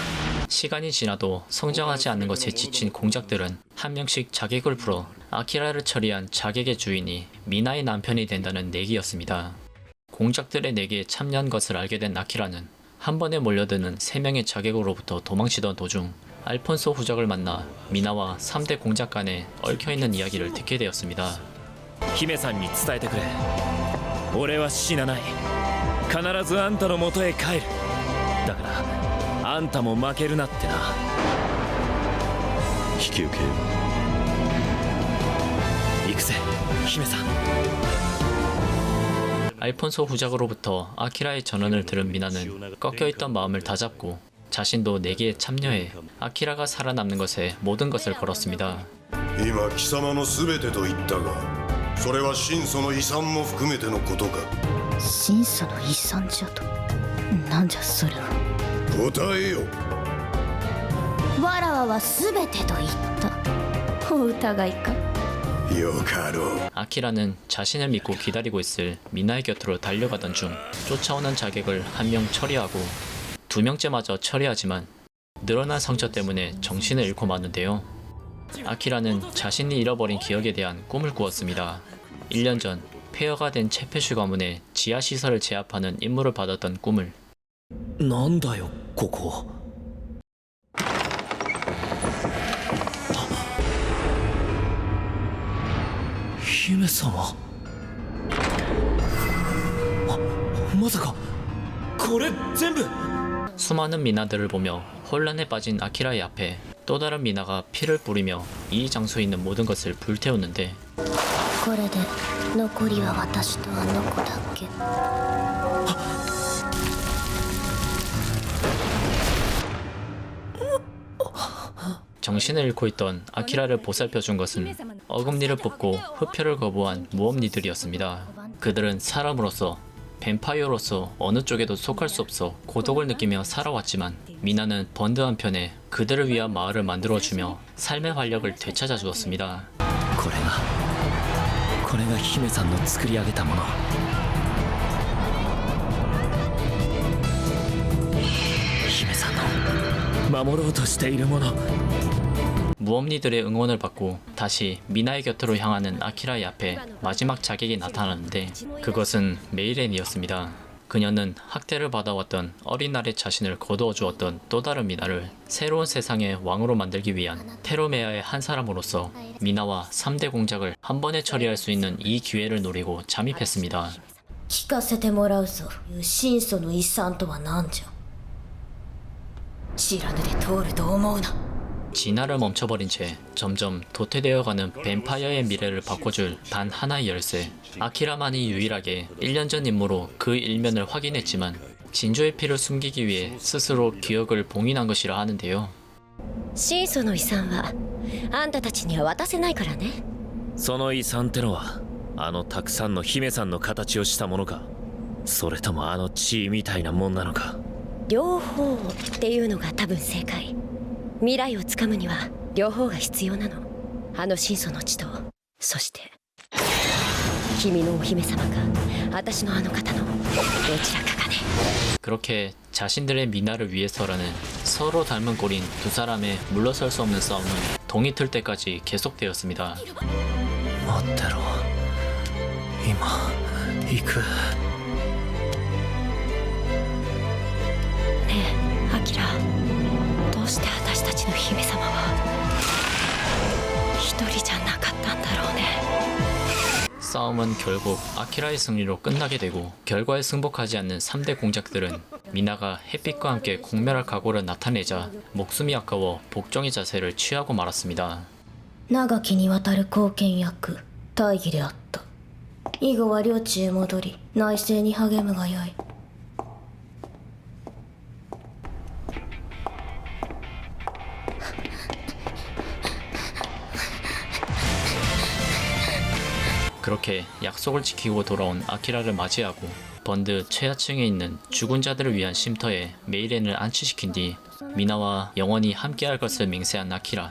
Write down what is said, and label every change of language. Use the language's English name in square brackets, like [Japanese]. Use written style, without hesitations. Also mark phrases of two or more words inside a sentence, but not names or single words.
[Korean] 시간이 지나도 성장하지 않는 것에 지친 공작들은 한 명씩 자객을 풀어 아키라를 처리한 자객의 주인이 미나의 남편이 된다는 내기였습니다. 공작들의 내기에 참여한 것을 알게 된 아키라는 한 번에 몰려드는 3명의 자객으로부터 도망치던 도중 알폰소 후작을 만나 미나와 3대 공작 간에 얽혀있는 이야기를 듣게 되었습니다. [Japanese] 姫さんに伝えてくれ。俺は死なない。必ずあんたの元へ帰る。だからあんたも負けるなってな。引き受けよ行くぜ姫さん。 [Korean] 알폰소 후작으로부터 아키라의 전언을 들은 미나는 꺾여있던 마음을 다잡고 자신도 내기에 참여해 아키라가 살아남는 것에 모든 것을 걸었습니다. [Japanese] 今貴様の全てと言ったが、それは神祖の遺産も含めてのことか。神祖の遺産じゃと。なんじゃそれは。答えよ。わらわは全てと言った。お疑いか。よかろう。 [Korean] 아키라는 자신을 믿고 기다리고 있을 미나의 곁으로 달려가던 중 쫓아오는 자객을 1명 처리하고 2명째마저 처리하지만 늘어난 상처 때문에 정신을 잃고 마는데요. 아키라는 자신이 잃어버린 기억에 대한 꿈을 꾸었습니다. 1년 전 폐허가 된 채페슈 가문의 지하시설을 제압하는 임무를 받았던 꿈을. [Japanese] なんだよここ。姫様。まさかこれ全部。 [Korean] 수많은 미나들을 보며 혼란에 빠진 아키라의 앞에 또 다른 미나가 피를 뿌리며 이 장소에 있는 모든 것을 불태웠는데, [Japanese] これで残りは私とあの子だけ。 [Korean] 정신을 잃고 있던 아키라를 보살펴준 것은 어금니를 뽑고 흡혈을 거부한 무엄니들이었습니다. 그들은 사람으로서, 뱀파이어로서 어느 쪽에도 속할 수 없어 고독을 느끼며 살아왔지만 미나는 번드 한편에 그들을 위한 마을을 만들어주며 삶의 활력을 되찾아 주었습니다. [Japanese] これが姫さんの作り上げたもの。姫さんの守ろうとしているもの。 [Korean] 무엄니들의 응원을 받고 다시 미나의 곁으로 향하는 아키라의 앞에 마지막 자객이 나타나는데, 그것은 메이렌이었습니다. 그녀는 학대를 받아왔던 어린 날의 자신을 거두어 주었던 또 다른 미나를 새로운 세상의 왕으로 만들기 위한 테로메아의 한 사람으로서 미나와 3대 공작을 한 번에 처리할 수 있는 이 기회를 노리고 잠입했습니다. [Japanese] 聞かせてもらうぞ。神祖の遺産とは何じゃ。知らぬで通ると思うな。 [Korean] 진화를 멈춰버린 채 점점 도태되어가는 뱀파이어의 미래를 바꿔줄 단 하나의 열쇠. 아키라만이 유일하게 1년 전 임무로 그 일면을 확인했지만 진조의 피를 숨기기 위해 스스로 기억을 봉인한 것이라 하는데요. [Japanese] 神祖の遺産はあんたたちには渡せないからね。その遺産ってのはあのたくさんの姫さんの形をしたものか、それともあの地位みたいなもんなのか。両方っていうのが多分正解。未来をつかむには両方が必要なの。あの神祖の地と、そして君のお姫様か私のあの方のどちらかがね。 [Korean] 그렇게 자신들의 미나를 위해서라는 서로 닮은 꼴인 두 사람의 물러설 수 없는 싸움은 동이 틀 때까지 계속되었습니다. [Japanese] 待ってろ。今行く。ねえアキラ、どうして私たちの姫様は一人じゃなかったったんだろうね。 [Korean] 싸움은 결국 아키라의 승리로 끝나게 되고 결과에 승복하지 않는 3대 공작들은 미나가 햇빛과 함께 공멸할 각오를 나타내자 목숨이 아까워 복종의 자세를 취하고 말았습니다. [Japanese] 長きにわたる貢献役大義であった。以後は領地へ戻り内政に励むがよい。 [Korean] 그렇게 약속을 지키고 돌아온 아키라를 맞이하고 번드 최하층에 있는 죽은 자들을 위한 쉼터에 메이렌을 안치시킨 뒤 미나와 영원히 함께할 것을 맹세한 아키라.